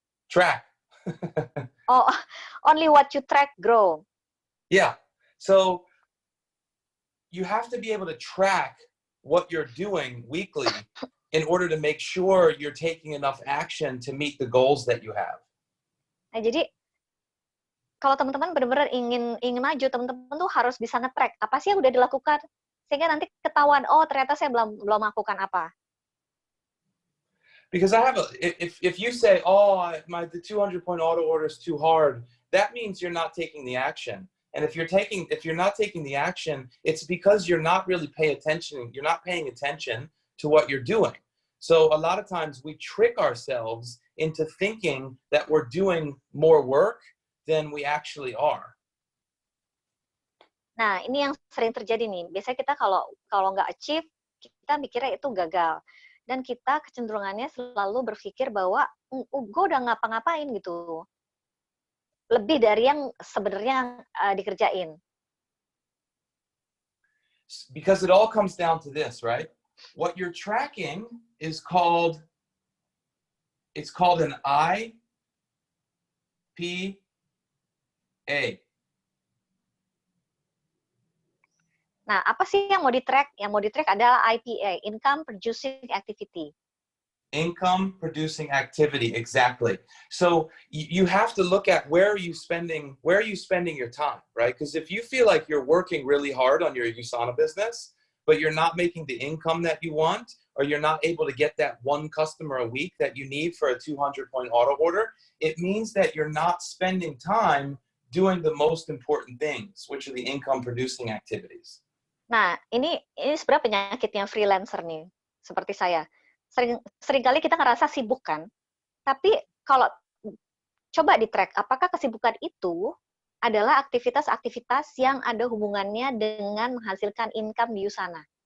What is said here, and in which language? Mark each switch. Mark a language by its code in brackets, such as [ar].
[en] Track. Oh, only what you track grow. Yeah. So you have to be able to track what you're doing weekly in order to make sure you're taking enough action to meet the goals that you have. [id] Nah, jadi kalau teman-teman benar-benar ingin maju, teman-teman tuh harus bisa nge-track apa sih yang udah dilakukan sehingga nanti ketahuan, oh ternyata saya belum melakukan apa. [en] Because I have if you say, oh, the 200-point auto order is too hard, that means you're not taking the action. And if you're not taking the action, it's because you're not really paying attention to what you're doing. So a lot of times we trick ourselves into thinking that we're doing more work than we actually are. [id] Nah, ini yang sering terjadi nih. Biasanya kita kalau nggak achieve, kita mikirnya itu gagal. Dan kita kecenderungannya selalu berpikir bahwa gue udah ngapa-ngapain gitu. Lebih dari yang sebenarnya dikerjain. [en] Because it all comes down to this, right? What you're tracking is called an IPA. [id] Nah, apa sih yang mau di-track? Yang mau di-track adalah IPA, [en] Income Producing Activity. Income producing activity, exactly. So you have to look at where are you spending your time, right? Because if you feel like you're working really hard on your USANA business, but you're not making the income that you want, or you're not able to get that one customer a week that you need for a 200-point auto order, it means that you're not spending time doing the most important things, which are the income producing activities. [id] Nah, ini sebenarnya penyakitnya freelancer nih, seperti saya. Seringkali kita ngerasa sibuk kan, tapi kalau coba di-track, apakah kesibukan itu adalah aktivitas-aktivitas yang ada hubungannya dengan menghasilkan income di USANA.